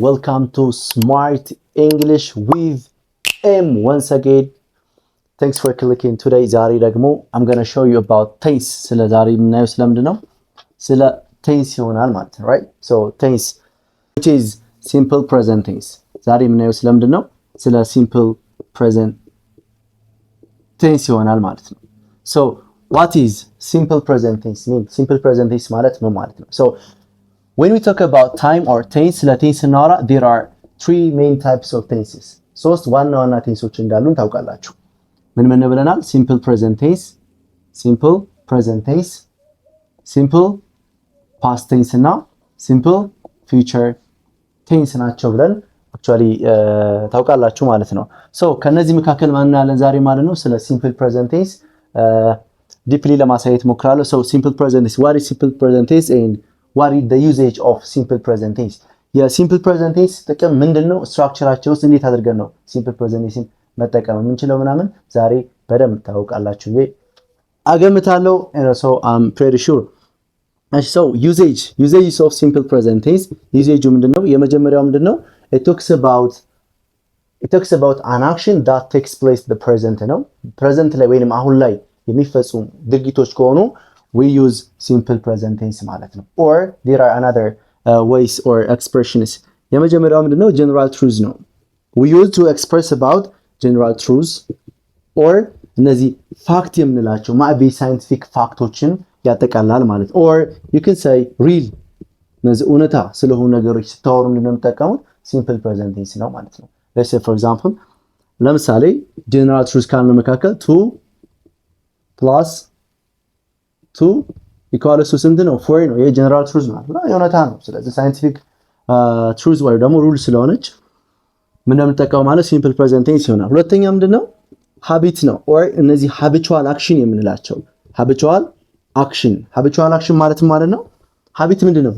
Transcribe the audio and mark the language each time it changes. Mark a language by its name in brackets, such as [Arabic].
[English] Welcome to Smart English with M once again. Thanks for clicking today. [Amharic] ዛሬ ደግሞ [English] I'm gonna show you about tense. [Amharic] ስለ ዛሬ የምናየው ስለምንድን ነው? ስለ tense ይሆናል ማለት ነው, right? [English] So tense which is simple present tense. [Amharic] ዛሬ የምናየው ስለምንድን ነው? ስለ simple present tense ይሆናል ማለት ነው. [English] So what is simple present tense mean? [Amharic] Simple present tense ማለት ምን ማለት ነው? [English] So when we talk about time or tense, [Amharic] ስለ tense ስናወራ [English] there are three main types of tenses. [Amharic] ሶስት ዋና ዋና ቴንሶች እንዳሉን ታውቃላችሁ። ምን ብለናል? [English] simple present tense, simple present tense, simple past tense እና simple future tense [Amharic] ናቸው ብለን [English] actually ታውቃላችሁ ማለት ነው። so [Amharic] ከነዚህ መካከል ማን ያለን ዛሬ ማለት ነው ስለ [English] simple present tense deeply [Amharic] ለማሳየት ሞክራለሁ. [English] so simple present tense, what is simple present tense and what is the usage of simple present tense? [Amharic] የሲምፕል ፕሬዘንት ቴንስ ጥቅም ምንድነው? ስትራክቸራቸው ውስጥ እንዴት አድርገን ነው ሲምፕል ፕሬዘንት ቴንስን መጠቀም የምንችለው ምናምን ዛሬ በደንብ ታውቃላችሁ ብዬ አገምታለሁ. [English] and so I'm pretty sure. so usage of simple present tense, usage [Amharic] ምንድነው? የመጀመሪያው ምንድነው? [English] it talks about an action that takes place the present ነው። [Amharic] ፕሬዘንት ላይ ወይንም አሁን ላይ የሚፈጸሙ ድርጊቶች ከሆኑ [English] we use simple present tense [Amharic] ማለት ነው. [English] or there are another ways or expressions. [Amharic] የመጀመሪያው ምንድነው? [English] general truths ነው. we use to express about general truths or [Amharic] እነዚህ ፋክት የምንላቸው ማዕቢ ሳይንቲፊክ ፋክቶችን ያጠቃልላል ማለት ነው. [English] or you can say real [Amharic] እነዚህ እውነታ ስለሆኑ ነገሮች ስታወሩ ምንድነው የምትጠቀሙት? simple present tense ነው ማለት ነው. [English] let's say for example [Amharic] ለምሳሌ [English] general truths [Amharic] ካልን መካከል [English] 2 plus 2 equals to [Amharic] ስንት ነው? 4 ነው። ይሄ ጀነራል ትሩዝ ነው አይደል? የእውነታ ነው። ስለዚህ ሳይንቲፊክ ትሩዝ ወይ ደግሞ ሩል ስለሆነች ምን እንደምንጠቀመው ማለት ሲምፕል ፕሬዘንት ቴንስ ይሆናል። ሁለተኛ ምንድነው? ሃቢት ነው። or እነዚህ habitual action የምንላቸው habitual action ማለት ነው። ሃቢት ምንድነው?